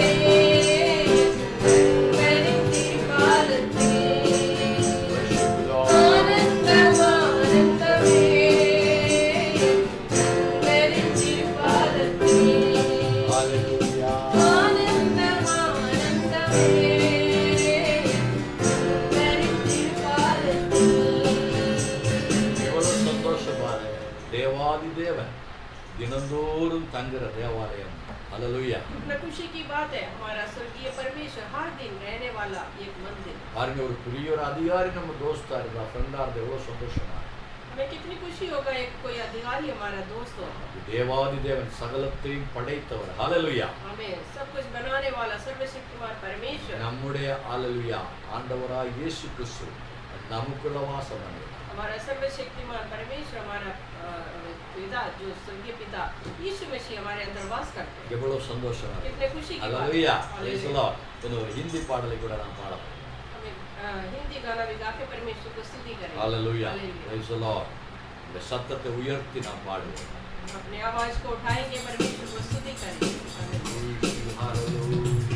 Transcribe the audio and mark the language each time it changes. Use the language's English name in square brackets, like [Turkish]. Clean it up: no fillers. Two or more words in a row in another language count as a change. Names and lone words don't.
[Tamil] அன்பரின் திருப்பாதத்தில் ஆனந்தம் ஆனந்தமே அன்பரின் திருப்பாதத்தில் ஆனந்தம் ஆனந்தமே அன்பரின் திருப்பாதத்தில் எவ்வளவு சந்தோஷம் பாருங்க. தேவாதி தேவன் தினந்தோறும் தங்குற தேவாலயம். அல்லேலூயா. [Hindi] कितना खुशी की बात है हमारा स्वर्गीय परमेश्वर हर दिन रहने वाला एक मंदिर [Tamil] பாருங்க ஒரு பெரிய ஒரு அதிகாரி நம்ம தோஸ்தா இருந்தா ஃப்ரெண்டா இருந்தா எவ்வளவு சந்தோஷமா [Hindi] हमें कितनी खुशी होगा एक कोई अधिकारी हमारा दोस्त हो [Tamil] தேவாதி தேவன் சகலத்தையும் படைத்தவர். அல்லேலூயா. [Hindi] हमें सब कुछ बनाने वाला सर्वशक्तिमान परमेश्वर [Tamil] நம்முடைய அல்லேலூயா ஆண்டவராய் இயேசு கிறிஸ்து நமக்குள்ள வாசம் பண்ணுகிறார். [Hindi] हमारा सर्वशक्तिमान परमेश्वर हमारा पिता जो स्वर्गीय पिता यीशु मसीह हमारे अंदर वास करते हैं [Tamil] எவ்வளவு சந்தோஷமா இருக்கு. [Hindi] कितने खुशी की बात [Tamil] அல்லேலூயா. [Hindi] है [English] Praise the Lord. [Tamil] ஒரு ஹிந்தி பாடலை கூட நான் பாடலாம். [Hindi] हमें हिंदी गाना भी गा के परमेश्वर को स्तुति करें [Tamil] அல்லேலூயா. [Hindi] हालेलुया। [English] Praise the Lord. [Tamil] இந்த சத்தத்தை உயர்த்தி நாம் பாடுவோம். [Hindi] अपने आवाज को उठाएंगे परमेश्वर को स्तुति करें Hallelujah.